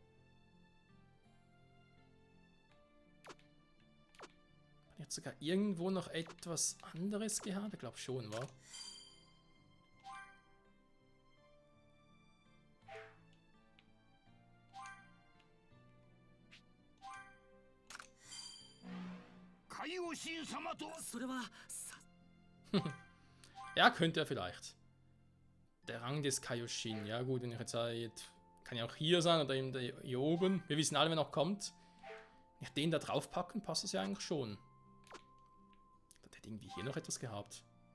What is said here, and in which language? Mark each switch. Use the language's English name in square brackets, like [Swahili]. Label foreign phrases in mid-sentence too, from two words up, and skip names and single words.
[German] Jetzt sogar irgendwo noch etwas anderes gehabt? Ich glaube schon, wa? [Japanese] Kaioshin 様と。それはさ。 [German] Ja, könnte er vielleicht. Der Rang des Kaioshin. Ja gut, wenn ich jetzt sage, kann ja auch hier sein oder eben hier oben. Wir wissen alle, wer noch kommt. Wenn ich den da drauf packen, passt das ja eigentlich schon. Dann hätte irgendwie hier noch etwas gehabt.